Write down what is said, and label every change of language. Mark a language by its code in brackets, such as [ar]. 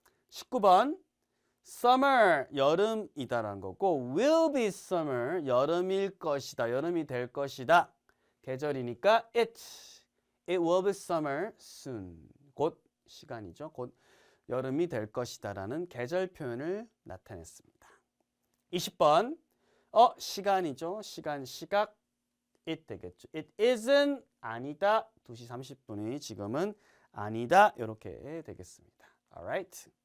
[ko] 19번 summer 여름이다라는 거고 will be summer 여름일 것이다. 여름이 될 것이다. 계절이니까 [en] it will be summer soon. [ko] 곧 시간이죠. 곧 여름이 될 것이다 라는 계절 표현을 나타냈습니다. 20번 시간이죠. 시각 it 되겠죠. [en] It isn't [ko] 아니다. 2시 30분이 지금은 아니다. 이렇게 되겠습니다. [en] Alright.